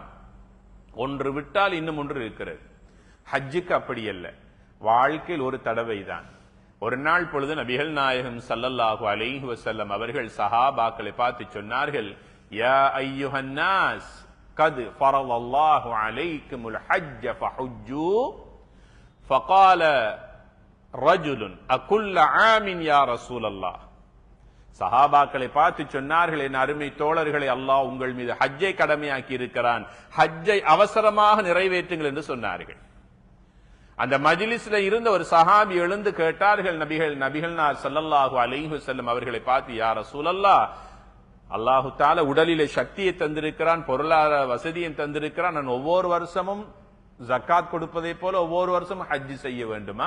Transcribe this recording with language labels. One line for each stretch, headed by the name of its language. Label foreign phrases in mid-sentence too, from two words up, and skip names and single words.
Tamil: ஒன்று விட்டால் இன்னும் ஒன்று இருக்கிறது. ஹஜ்ஜுக்கு அப்படி அல்ல, வாழ்க்கையில் ஒரு தடவை தான். ஒரு நாள் பொழுது நபிகள் நாயகம்
Arabic: صلى الله عليه وسلم
Tamil: அவர்கள் சஹாபாக்களை பார்த்து சொன்னார்கள்,
Arabic: يا أيها الناس قد فرض الله عليكم الحج فحجوا فقال رجل أكل عام يا رسول الله.
Tamil: சஹாபாக்களை பார்த்து சொன்னார்கள், என் அருமை தோழர்களை, அல்லாஹ் உங்கள் மீது ஹஜ்ஜை கடமையாக்கி இருக்கிறான், ஹஜ்ஜை அவசரமாக நிறைவேற்றுங்கள் என்று சொன்னார்கள். அந்த மஜ்லிஸ்ல இருந்த ஒரு சஹாபி எழுந்து கேட்டார்கள், நபிகள்
Arabic: صلى الله عليه وسلم
Tamil: அவர்களை பார்த்து,
Arabic: يا رسول الله, الله تعالى
Tamil: உடலிலே சக்தியை தந்திருக்கிறான், பொருளாதார வசதியை தந்திருக்கிறான், நான் ஒவ்வொரு வருஷமும் ஜக்காத் கொடுப்பதை போல ஒவ்வொரு வருஷம் ஹஜ் செய்ய வேண்டுமா?